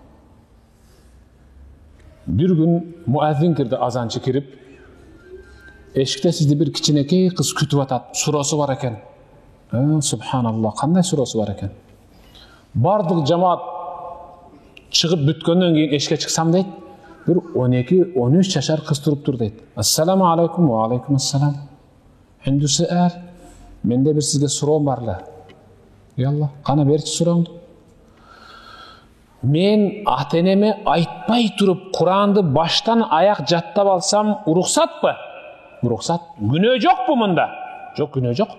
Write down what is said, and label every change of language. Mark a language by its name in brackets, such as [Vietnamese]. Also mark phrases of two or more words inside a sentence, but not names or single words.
[Kyrgyz] Бир күн муаззин кирди, азанчы кирип, эшикте сизди бир кичинекей кыз күтүп атат, суроосу бар экен. Субханаллах, кандай суроосу бар экен? Бардык жамаат чыгып бүткөндөн кийин эшикке чыксам дейт, бир 12-13 жашар кыз туруптур дейт. [Arabic] السلام عليكم، وعليكم السلام. [Kyrgyz] Эндүсү менде бир сизге суроом бар эле. Ялла, кана берчи сурооңду. Мен ата энеме айтпай туруп Куранды баштан аяк жаттап алсам уруксатпы? Уруксат. Күнөө жокпу мында? Жок, күнөө жок.